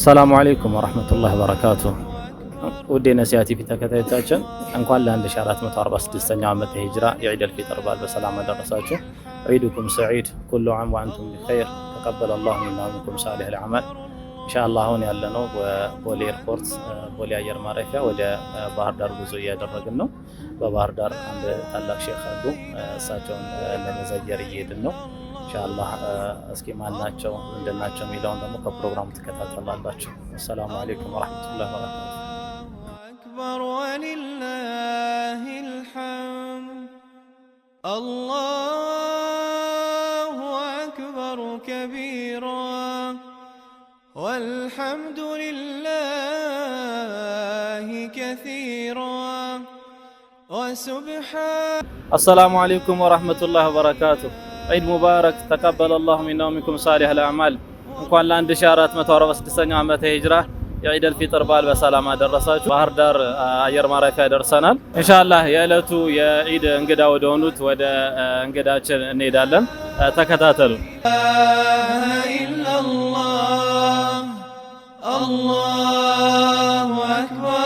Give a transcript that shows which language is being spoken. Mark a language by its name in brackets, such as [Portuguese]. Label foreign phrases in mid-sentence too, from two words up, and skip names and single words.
[Arabic] السلام عليكم ورحمة الله وبركاته. ودينا سياتي في [Amharic] تكتايتاችን እንኳን ለ1446 ዓመተ ሂጅራ የዒድ አልፊጥር በዓል በሰላም አደረሳችሁ። [Arabic] عيدكم سعيد كل عام وانتم بخير تقبل الله منا ومنكم صالح الاعمال ان شاء الله። [Amharic] አሁን ያለነው በቦሌ ኤርፖርት ቦሌ አየር ማረፊያ ወደ ባህር ዳር ጉዞ እያደረግን ነው። በባህር ዳር አንድ ታላቅ ሼክ አሉ፣ እሳቸውን ለመዘየር እየሄድን ነው። ኢንሻአላህ እስኪ ማናቸው እንደናቸው የሚለውን ደግሞ ከፕሮግራሙ ተከታተላላችሁ። [Arabic] السلام عليكم ورحمة الله وبركاته። أكبر ولله الحمد الله أكبر كبيرا والحمد لله كثيرا وسبحان. السلام عليكم ورحمة الله وبركاته. عيد مبارك تقبل الله منا ومنكم صالح الأعمال. [Amharic] እንኳን ለ1446 ዓመተ ሂጅራ የዒድ አልፊጥር በዓል በሰላም አደረሳችሁ። ባህር ዳር አየር ማረፊያ ደርሰናል። ኢንሻአላህ የዕለቱ የዒድ እንግዳ ወደ ሆኑት ወደ እንግዳችን እንሄዳለን። ተከታተሉ። [Arabic] الله أكبر።